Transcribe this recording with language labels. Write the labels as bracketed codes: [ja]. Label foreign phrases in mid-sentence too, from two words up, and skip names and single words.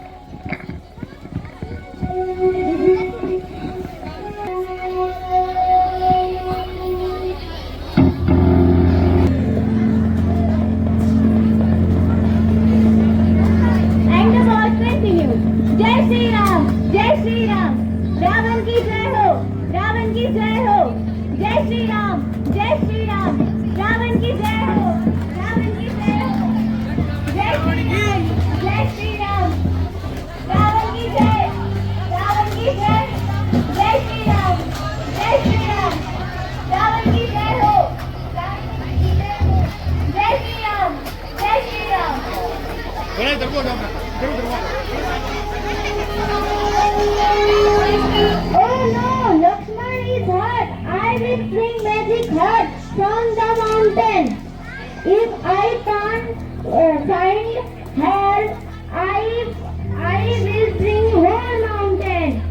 [en] And the war continues. [hi] जय श्री राम, जय श्री राम. रावण की जय हो, रावण की जय हो. जय श्री राम, जय श्री राम. रावण की जय हो, रावण की जय हो. जय श्री राम, जय श्री राम. रावण की जय, रावण की जय. जय श्री राम, जय श्री राम. रावण की जय हो, रावण की जय हो. जय श्री राम, जय श्री राम. [en] Oh no, Lakshman is hurt. I will bring magic hut from the mountain. If I can't find her, I will bring whole mountain.